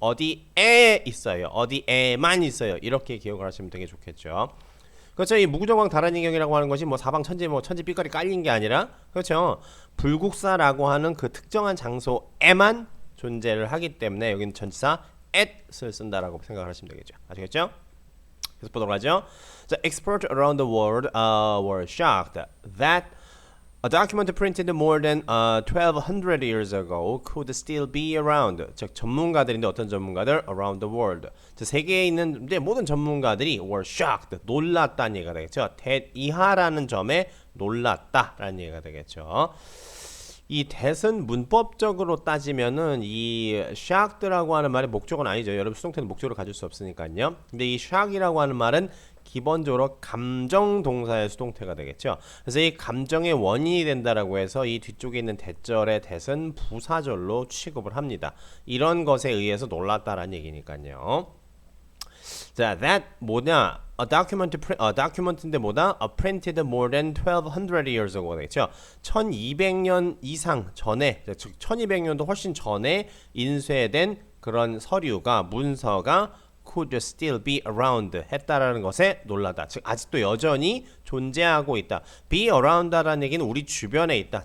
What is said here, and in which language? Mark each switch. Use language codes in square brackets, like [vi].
[ko] 어디에 있어요. 어디에만 있어요. 이렇게 기억을 하시면 되게 좋겠죠. 그렇죠. 이 무구정왕 다란이경이라고 하는 것이 뭐 사방천지 뭐 천지 삐까리 깔린 게 아니라 그렇죠. 불국사라고 하는 그 특정한 장소에만 존재를 하기 때문에 여기는 전치사 at을 쓴다라고 생각을 하시면 되겠죠. 아시겠죠? 계속 보도록 하죠. [en] 자, experts around the world were shocked that a document printed more than 1200 years ago could still be around. [ko] 즉 전문가들인데 어떤 전문가들? [en] Around the world. [ko] 즉 세계에 있는 모든 전문가들이 [en] were shocked. [ko] 놀랐다는 얘기가 되겠죠. that 이하라는 점에 놀랐다라는 얘기가 되겠죠. 이 that은 문법적으로 따지면은 이 shocked라고 하는 말의 목적은 아니죠. 여러분 수동태는 목적으로 가질 수 없으니까요. 근데 이 shock이라고 하는 말은 기본적으로 감정 동사의 수동태가 되겠죠. 그래서 이 감정의 원인이 된다라고 해서 이 뒤쪽에 있는 대절의 that은 부사절로 취급을 합니다. 이런 것에 의해서 놀랐다라는 얘기니까요. 자, that 뭐냐? document인데 뭐다? [en] printed more than 1200 years ago 되겠죠. [ko] 1200년 이상 전에, 즉 1200년도 훨씬 전에 인쇄된 그런 서류가 문서가 [en] could still be around [ko] 했다라는 것에 놀라다. 즉 아직도 여전히 존재하고 있다. be around라는 얘기는 우리 주변에 있다.